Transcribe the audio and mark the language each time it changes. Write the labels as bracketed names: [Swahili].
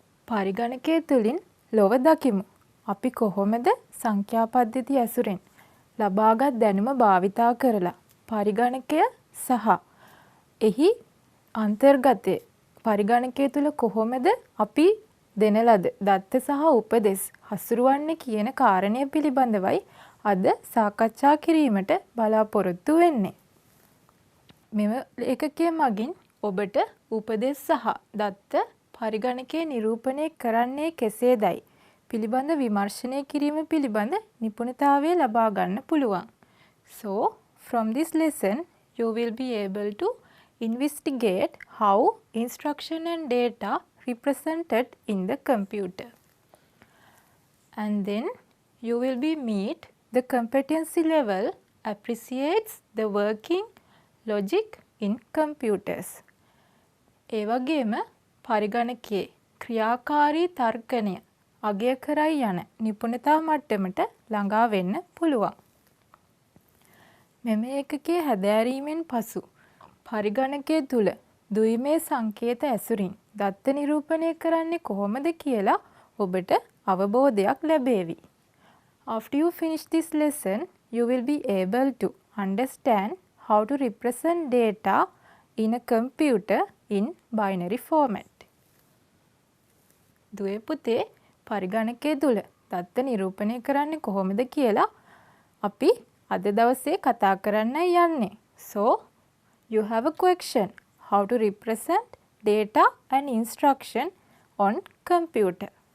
[Sinhala] පරිගණකය තුලින් ලොව දකිමු. අපි කොහොමද සංඛ්‍යා පද්ධති ඇසුරෙන් ලබාගත් දැනුම භාවිතා කරලා පරිගණකය සහ එහි අන්තර්ගතයේ පරිගණකය තුල කොහොමද අපි දෙන ලද දත්ත සහ උපදෙස් හසුරුවන්නේ කියන කාරණය පිළිබඳවයි අද සාකච්ඡා කිරීමට බලාපොරොත්තු වෙන්නේ. මෙම ඒකකයේ මගින් ඔබට උපදෙස් සහ දත්ත පරිගණකයේ නිරූපණය කරන්නේ කෙසේදයි පිළිබඳ විමර්ශනය කිරීම පිළිබඳ නිපුණතාවය ලබා ගන්න පුළුවන්. [English] So, from this lesson, you will be able to investigate how instruction and data represented in the computer. And then you will be meet the competency level appreciates the working logic in computers. [Sinhala] ඒ වගේම පරිගණකයේ ක්‍රියාකාරී තර්කණය අගය කරයි යන නිපුණතා මට්ටමට ළඟා වෙන්න පුළුවන්. මෙම ඒකකයේ හැදෑරීමෙන් පසු පරිගණකය තුල දුයිමේ සංකේත ඇසුරින් දත්ත නිරූපණය කරන්නේ කොහොමද කියලා ඔබට අවබෝධයක් ලැබේවි. [English] After you finish this lesson, you will be able to understand how to represent data in a computer in binary format. [Sinhala] දුවේ පුතේ පරිගණකය තුල දත්ත නිරූපණය කරන්නේ කොහොමද කියලා අපි අද දවසේ කතා කරන්නයි යන්නේ. [English] So, you have a question how to represent data and instruction on computer.